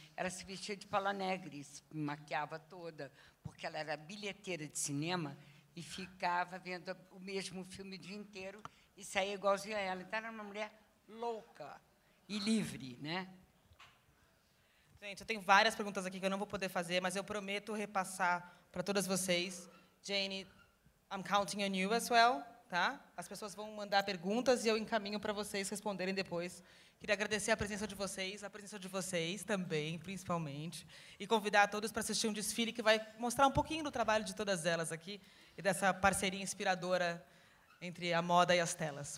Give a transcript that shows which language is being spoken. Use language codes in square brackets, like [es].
[pt] Ela se vestia de Paula Negri, se maquiava toda, porque ela era bilheteira de cinema e ficava vendo o mesmo filme o dia inteiro e saía igualzinha a ela. Então, era uma mulher louca e livre, né? Gente, eu tenho várias perguntas aqui que eu não vou poder fazer, mas eu prometo repassar para todas vocês. [en] Jane, I'm counting on you as well, tá? [pt] As pessoas vão mandar perguntas e eu encaminho para vocês responderem depois. Queria agradecer a presença de vocês também, principalmente, e convidar a todos para assistir um desfile que vai mostrar um pouquinho do trabalho de todas elas aqui e dessa parceria inspiradora entre a moda e as telas.